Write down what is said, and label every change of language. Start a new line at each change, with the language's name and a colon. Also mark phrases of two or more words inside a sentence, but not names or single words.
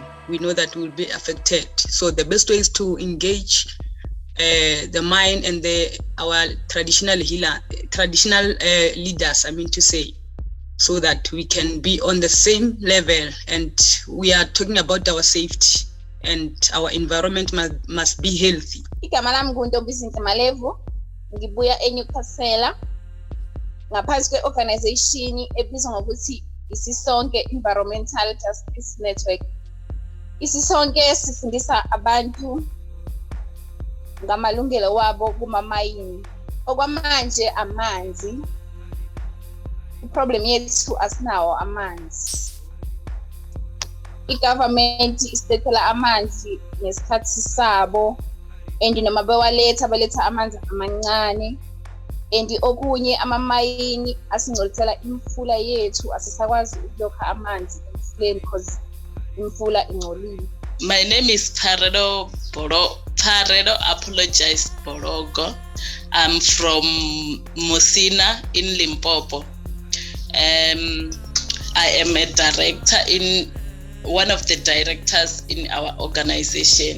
English: We know that we'll be affected. So the best way is to engage the mind and our traditional leaders, so that we can be on the same level. And we are talking about our safety, and our environment must be healthy.
Zulu: Igama lami nguNtombisile Malevu, ngibuya eNyukhasela ngaphansi kwe-organization ebizwa ngokuthi Isisonke Environmental Justice Network. Isisonke sifundisa abantu ngamalungelo wabo kumamayini. Okwamanje amanzi, iproblem yethu asinawo amanzi. I-government isithethela amanzi ngesikhathi sabo, and noma baletha amanzi amancane, and okunye amamayini asingcolithela imfula yethu, asisakwazi ukuyokha amanzi emfuleni because imfula ingcolile.
English: My name is Paredo Apologize Borogo. I'm from Musina in Limpopo. I am a director one of the directors in our organization.